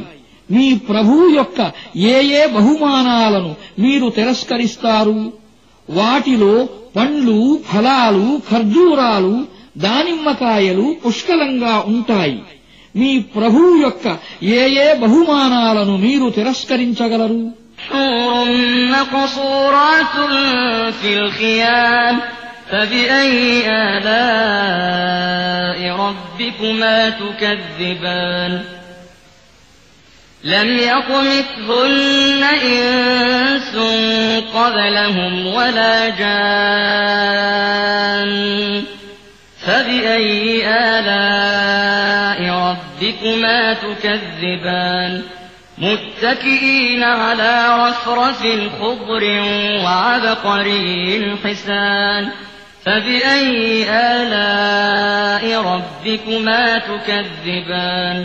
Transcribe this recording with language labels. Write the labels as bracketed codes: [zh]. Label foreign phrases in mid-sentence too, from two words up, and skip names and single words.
[te] మీ ప్రభువు యొక్క ఏ బహుమానాలను మీరు తిరస్కరిస్తారు? వాటిలో పండ్లు, ఫలాలు, ఖర్జూరాలు, దానిమ్మకాయలు పుష్కలంగా ఉంటాయి. మీ ప్రభువు యొక్క ఏ బహుమానాలను మీరు తిరస్కరించగలరు? [ar] حور مقصورات في الخيام فبأي آلاء ربكما تكذبان لم يطمثهن إنس قبلهم ولا جان فبأي آلاء ربكما تكذبان متكئين على رفرف خضر وعبقري حسان فبأي آلاء ربكما تكذبان